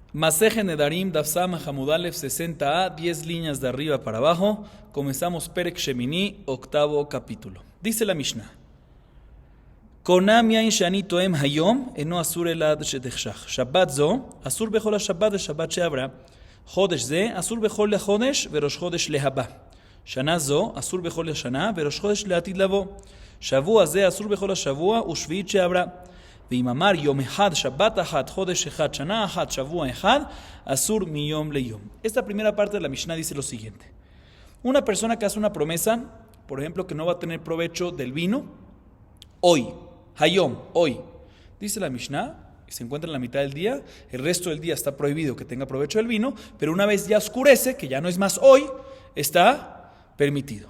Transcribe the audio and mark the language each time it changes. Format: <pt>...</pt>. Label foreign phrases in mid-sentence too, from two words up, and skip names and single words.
<es>Maseje Nedarim, Dafsama Hamudalev 60a, 10 líneas de arriba para abajo. Comenzamos Perek Shemini, octavo capítulo. Dice la Mishnah:</es> <he>קונם יין שאני טועם היום, אינו אסור אלא עד שתחשך. שבת זו, אסור בכל השבת ושבת שעברה. חודש זה, אסור בכל החודש וראש חודש להבא. שנה זו, אסור בכל השנה וראש חודש לעתיד לבוא. שבוע זה, אסור בכל השבוע ושביעית שעברה. ואם אמר יום אחד, שבת אחת, חודש אחד, שנה אחת, שבוע אחד, אסור מיום ליום.</he> <es>Esta primera parte de la Mishnah dice lo siguiente. Una persona que hace una promesa, por ejemplo, que no va a tener provecho del vino, hoy, hayom, hoy. Dice la Mishnah, y se encuentra en la mitad del día, el resto del día está prohibido que tenga provecho del vino, pero una vez ya oscurece, que ya no es más hoy, está permitido.</es>